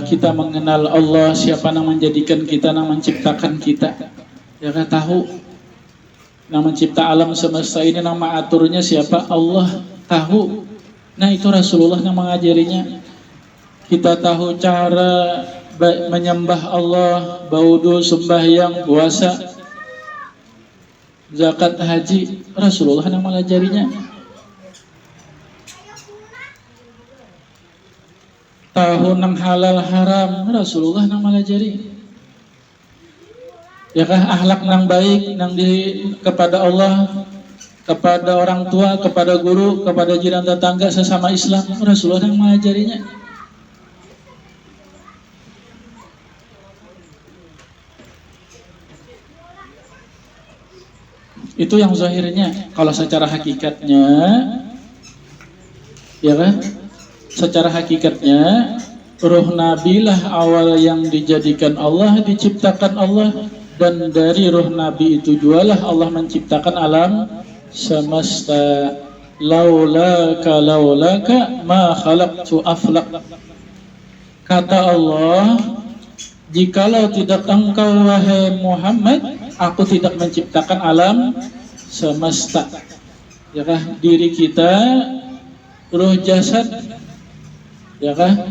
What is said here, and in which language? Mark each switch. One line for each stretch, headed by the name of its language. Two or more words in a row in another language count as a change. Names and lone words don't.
Indonesian: Kita mengenal Allah, siapa yang menjadikan kita, yang menciptakan kita. Ya kah? Tahu yang mencipta alam semesta ini, yang mengaturnya siapa? Allah. Tahu. Nah, itu Rasulullah yang mengajarinya. Kita tahu cara menyembah Allah, baudu, sembahyang, puasa, zakat, haji, Rasulullah yang mengajarinya. Tahu nang halal haram, Rasulullah yang mengajari. Ya kah? Akhlak nang baik nang kepada Allah, kepada orang tua, kepada guru, kepada jiran tetangga, sesama Islam, Rasulullah yang mengajarinya. Itu yang zahirnya. Kalau secara hakikatnya, ya kan? Secara hakikatnya, ruh Nabi lah awal yang dijadikan Allah, diciptakan Allah, dan dari ruh Nabi itu jualah Allah menciptakan alam semesta.
Arabic: لولاك ما خلقت الأفلاك.
Indonesian: Kata Allah, jikalau tidak engkau wahai Muhammad, aku tidak menciptakan alam semesta. Ya kah? Diri kita, ruh jasad, ya kah?